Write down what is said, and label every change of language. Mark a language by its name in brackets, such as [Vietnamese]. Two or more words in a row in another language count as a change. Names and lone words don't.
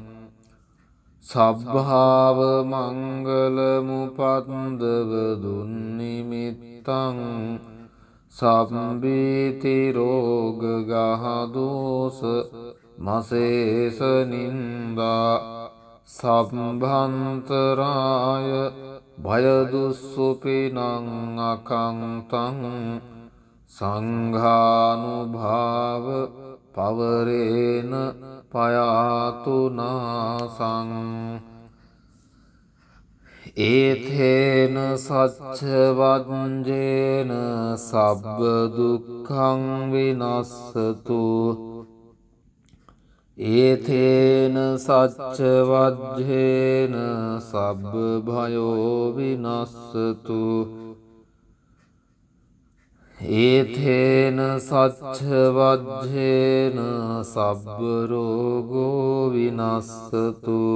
[Pali] සබ්භාව මංගලමුපද්දව දුන්නිමිත්තං සම්බීති රෝග ගහදෝස මසේස නින්දා සම්භන්තරාය භයදුස්සුපිනං අකංතං සංඝානුභාව පවරේන පයාතු නාසං ඒතේන සච්ච වජ්ජේන සබ්බ දුක්ඛං විනස්සතු ඒතේන සච්ච වජ්ජේන සබ්බ භයෝ විනස්සතු ඒතේන සච්ච වජ්ජේන සබ්බ රෝගෝ විනස්සතු